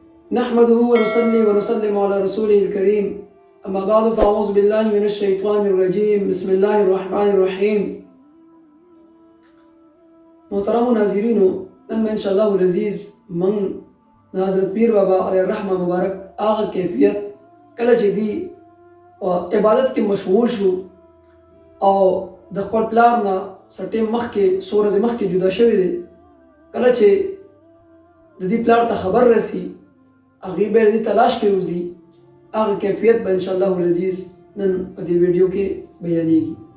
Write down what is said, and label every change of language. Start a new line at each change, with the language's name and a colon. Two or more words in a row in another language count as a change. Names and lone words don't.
Arabic: نحمده ونصلي ونسلم على رسوله الكريم أما بعد فأعوذ بالله من الشيطان الرجيم بسم الله الرحمن الرحيم
Pashto: محترم ناظرینو نن
Arabic: ان شاء الله العزیز
Pashto: من حضرت پیر بابا
Arabic: علیہ الرحمہ
Pashto: مبارک آغا کیفیت کله چې دی عبادت کې مشغول شو او د خپل پلار نه سټیم مخکې څو ورځې مخکې جدا شوی دی کله چې د دې پلار ته خبر رسی هغې به د دې تلاش کې وځي هغه کیفیت به
Arabic: ان شاء الله العزیز
Pashto: نن په دې ویډیو کې بیانېږي.